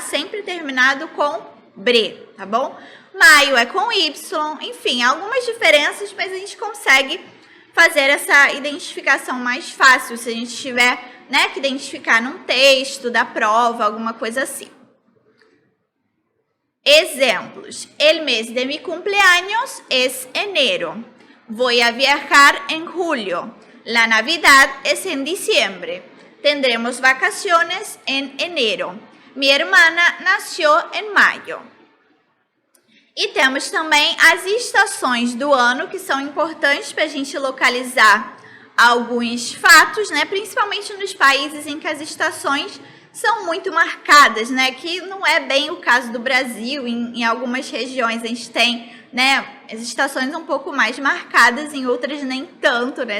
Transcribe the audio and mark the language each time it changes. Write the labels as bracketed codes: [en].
[pt] Sempre terminado com bre, tá bom? Maio é com Y, enfim, algumas diferenças, mas a gente consegue fazer essa identificação mais fácil se a gente tiver, né, que identificar num texto da prova, alguma coisa assim. Exemplos. [es] El mes de mi cumpleaños es enero. Voy a viajar en julio. La Navidad es en diciembre. Tendremos vacaciones en enero. Mi hermana nació en mayo. [pt] E temos também as estações do ano, que são importantes para a gente localizar alguns fatos, né? Principalmente nos países em que as estações são muito marcadas, né? Que não é bem o caso do Brasil. Em algumas regiões a gente tem, né, as estações um pouco mais marcadas, em outras nem tanto, né?